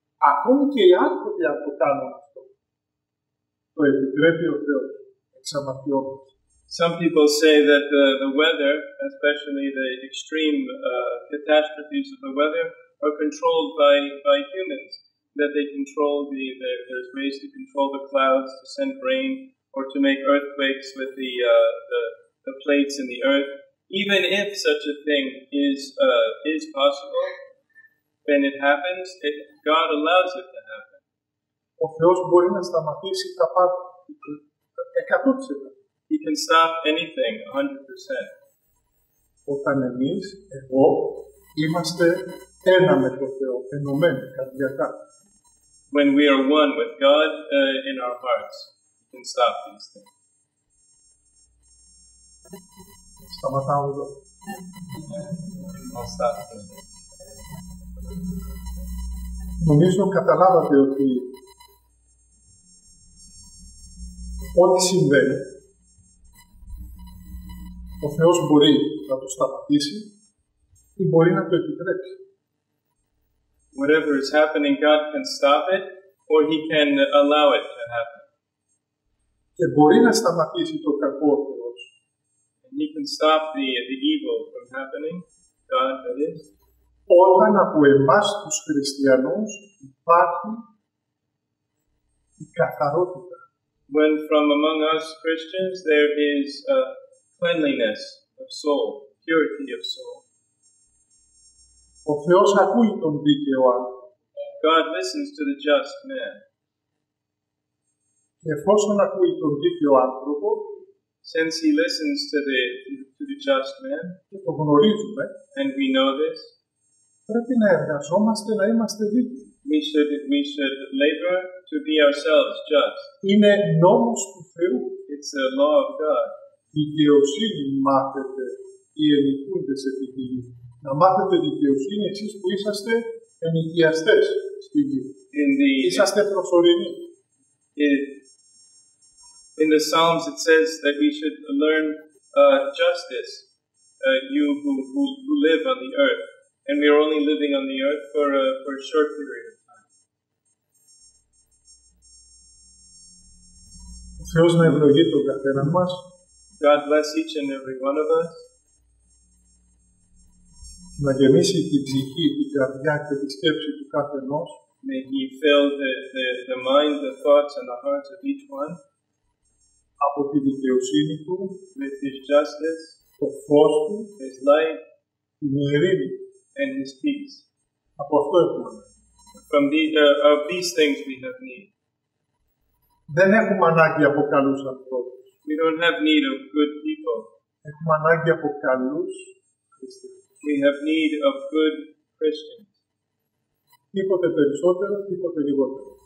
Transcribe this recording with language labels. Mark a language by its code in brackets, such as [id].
[el] Ακόμη και οι άνθρωποι αν το κάνουν αυτό, το επιτρέπει ο Θεός, εξαμαρτιώντας. [en] Some people say that the weather, especially the extreme catastrophes of the weather, are controlled by humans. That they control there's ways to control the clouds, to send rain, or to make earthquakes with the plates in the earth. Even if such a thing is possible, when it happens, God allows it to happen. [el] Ο Θεός μπορεί να σταματήσει τα πάντα, 100%. [en] He can stop anything, 100%. [el] Όταν εμείς, εγώ, είμαστε ένα με τον Θεό, ενωμένοι καρδιακά. [en] When we are one with God in our hearts, we can stop these things. [el] Σταματάω εδώ. [en] I'll stop here. [el] Νομίζω καταλάβατε ότι ό,τι συμβαίνει, ο Θεός μπορεί να το σταματήσει ή μπορεί να το επιτρέψει. [en] Whatever is happening, God can stop it, or He can allow it to happen. [el] Και μπορεί να σταματήσει το κακό ο Θεός. [en] And He can stop the evil from happening, God that is. [el] Όταν από εμάς τους χριστιανούς υπάρχει η καθαρότητα. [en] When from among us Christians there is cleanliness of soul, purity of soul. [el] Ο Θεός ακούει τον δίκαιο άνθρωπο. [en] God listens to the just man. [el] Και εφόσον ακούει τον δίκαιο άνθρωπο, [en] since He listens to the just man, [el] και το γνωρίζουμε, [en] and we know this, [el] πρέπει να εργαζόμαστε να είμαστε δίκαιοι. [en] We should labor to be ourselves just. [el] Είναι νόμος του Θεού. [en] It's the law of God. [el] Δικαιοσύνη μάθετε οι ενοικούντες επί τη γη. Να μάθετε δικαιοσύνη εσείς που είσαστε ενοικιαστές στη γη. Είσαστε προσωρινοί. [en] In the Psalms it says that we should learn justice, you who live on the earth. And we are only living on the earth for a short period of time. [el] Ο Θεός να ευλογεί τον καθένα μας. [en] God bless each and every one of us. [el] Να γεμίσει την ψυχή, την καρδιά και τη σκέψη του κάθε ενός. [en] May He fill the mind, the thoughts and the hearts of each one. [el] Από τη δικαιοσύνη Του, [en] with His justice, [el] το φως Του, [en] His light, [el] την ειρήνη [en] and His peace. [el] Από αυτό έχουμε. [en] From these things we have need. [el] Δεν έχουμε ανάγκη από καλούς ανθρώπους. [en] We don't have need of good people. [el] Έχουμε ανάγκη από καλούς χριστιανούς. [en] We have need of good Christians. [el] Τίποτε περισσότερο, τίποτε λιγότερο.